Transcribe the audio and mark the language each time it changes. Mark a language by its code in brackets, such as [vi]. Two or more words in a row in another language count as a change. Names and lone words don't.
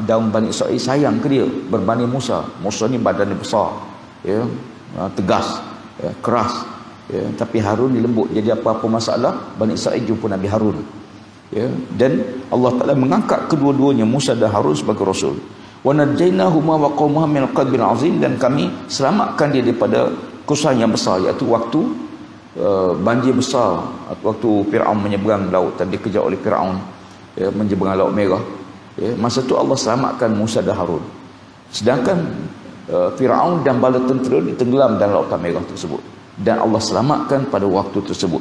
[ms] Daun Bani Israel sayang ke dia berbanding Musa. Musa ni badannya besar, tegas, keras, tapi Harun ni lembut. Jadi apa-apa masalah Bani Israel jumpa Nabi Harun. Dan Allah Ta'ala mengangkat kedua-duanya, Musa dan Harun, sebagai Rasul. [ar] ونجيناهما وقومهما من الكرب العظيم, [ms] dan kami selamatkan dia daripada kesusahan yang besar, iaitu waktu banjir besar, waktu Firaun menyeberang laut dan dikejar oleh Firaun, menyeberang Laut Merah. Masa tu Allah selamatkan Musa dan Harun. Sedangkan Firaun dan bala tentera ditenggelam dalam Lautan Merah tersebut, dan Allah selamatkan pada waktu tersebut.